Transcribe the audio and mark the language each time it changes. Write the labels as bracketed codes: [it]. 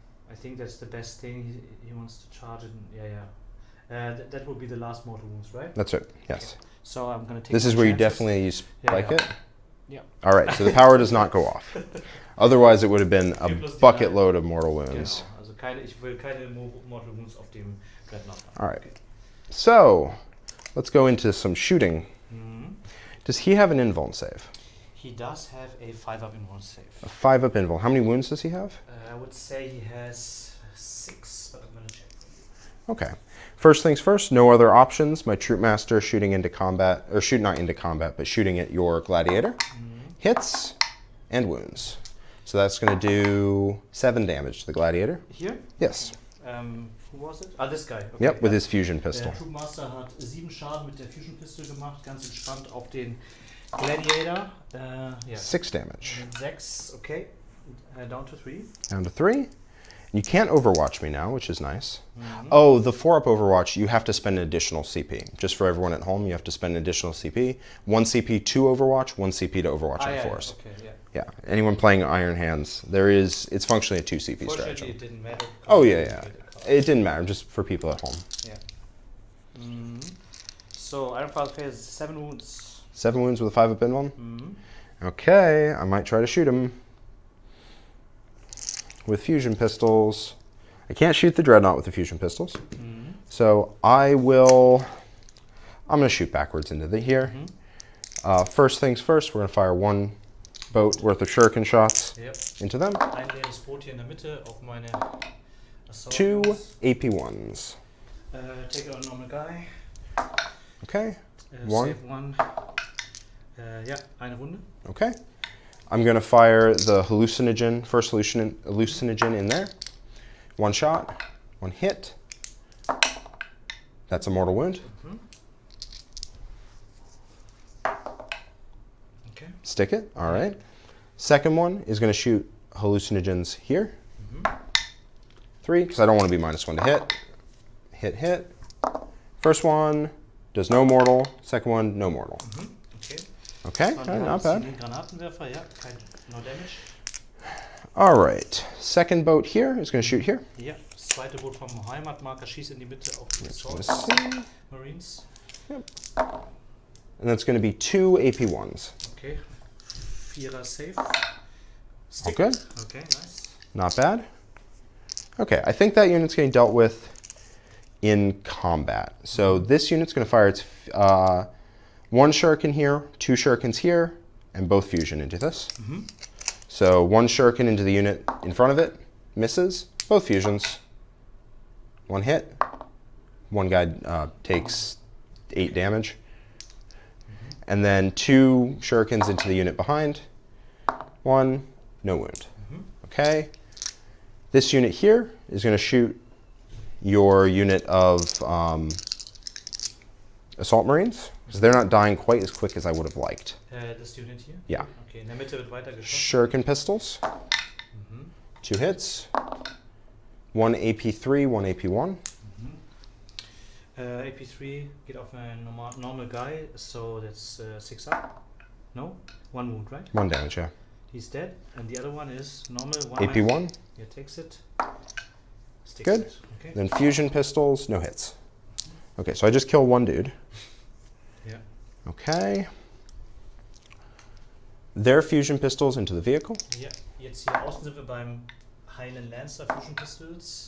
[en] I think that's the best thing. He wants to charge it. Yeah. That will be the last mortal wounds, right? That's it. Yes. Okay. So I'm going to take This is where you definitely spike it? Yeah. All right, so the power does not go off. Otherwise, it would have been a bucket load of mortal wounds. [de] Genau. Also ich will keine mortal wounds auf dem Dreadnought. [en] All right. So, let's go into some shooting. Does he have an invuln save? He does have a 5-up invuln save. A 5-up invuln. How many wounds does he have? I would say he has 6, but I'm going to check. Okay. First things first, no other options. My Troop Master shooting into combat, or not into combat, but shooting at your Gladiator. Hits and wounds. So that's going to do 7 damage to the Gladiator. Here? Yes. Who was it? Ah, this guy. Okay, yep, with his Fusion Pistol. [de] Der Troop Master hat 7 Schaden mit der Fusion Pistol gemacht, ganz entspannt auf den Gladiator. [en] 6 damage. 6, okay. Down to 3. Down to 3. You can't Overwatch me now, which is nice. Oh, the 4-up Overwatch, you have to spend an additional CP. Just for everyone at home, you have to spend an additional CP. 1 CP to Overwatch, 1 CP to Overwatch on force. Okay, yeah. Anyone playing Iron Hands, it's functionally a 2 CP strategy. It didn't matter. Oh, yeah. It didn't matter, just for people at home. Yeah. So, Iron File has 7 wounds. 7 wounds with a 5-up invuln? Okay, I might try to shoot him. With fusion pistols. I can't shoot the Dreadnought with the fusion pistols. So I'm going to shoot backwards into here. First things first, we're going to fire 1 boat worth of shuriken shots into them. [de] Ein leeres Boot hier in der Mitte auf meine Assault [en] 2 Guns. AP1s. Take it on normal guy. Okay. 1. Save 1. [de] Ja, eine Runde. [en] Okay. I'm going to fire the hallucinogen, first hallucinogen in there. 1 shot, 1 hit. That's a mortal wound. Okay. Stick it, all right. Second one is going to shoot hallucinogens here. 3, because I don't want to be -1 to hit. Hit. First one does no mortal. Second one, no mortal. Okay, not bad. [de] Granatenwerfer, ja, [en] no damage. All right, second boat here is going to shoot here. [de] Ja, das zweite Boot vom Heimatmarker schießt in die Mitte auf die Assault Marines. [en] Yep. And that's going to be 2 AP1s. Okay, 4er safe. Stick. Good. Okay, nice. Not bad. Okay, I think that unit's getting dealt with in combat. So this unit's going to fire its one shuriken here, two shurikens here, and both fusion into this. So one shuriken into the unit in front of it, misses, both fusions, one hit, one guy takes 8 damage, and then two shurikens into the unit behind, one, no wound. Okay, this unit here is going to shoot your unit of assault marines, because they're not dying quite as quick as I would have liked. This unit here? Yeah. [de] Okay, in der Mitte wird weiter geschossen. [en] Shuriken pistols, 2 hits, 1 AP3, 1 AP1. AP3 [de] geht auf einen [en] normal guy, so that's 6 up. No? 1 wound, right? 1 damage, yeah. He's dead. And the other one is normal. AP1. Yeah, takes it. Sticks Good. it. Okay. Then fusion pistols, no hits. Okay, so I just killed 1 dude. Yeah. Okay. Their fusion pistols into the vehicle. [de] Ja, jetzt hier außen sind wir beim heilen Lancer Fusion Pistols.